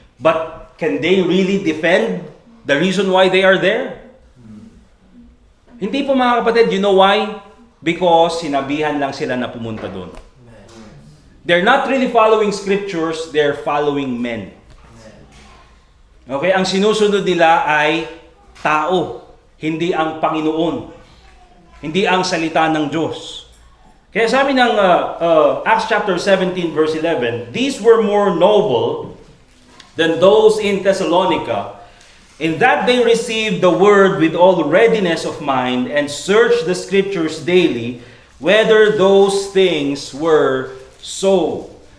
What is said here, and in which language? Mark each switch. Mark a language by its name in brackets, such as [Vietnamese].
[English] But can they really defend the reason why they are there? [Filipino] Hindi po mga kapatid, [English] you know why? [Filipino] Because sinabihan lang sila na pumunta doon. [English] They're not really following scriptures, they're following men. [Filipino] Okay, ang sinusunod nila ay tao, hindi ang Panginoon. Hindi ang salita ng Diyos. Kaya sabi ng [English] Acts chapter 17 verse 11, these were more noble than those in Thessalonica, in that they received the word with all readiness of mind and searched the scriptures daily, whether those things were so.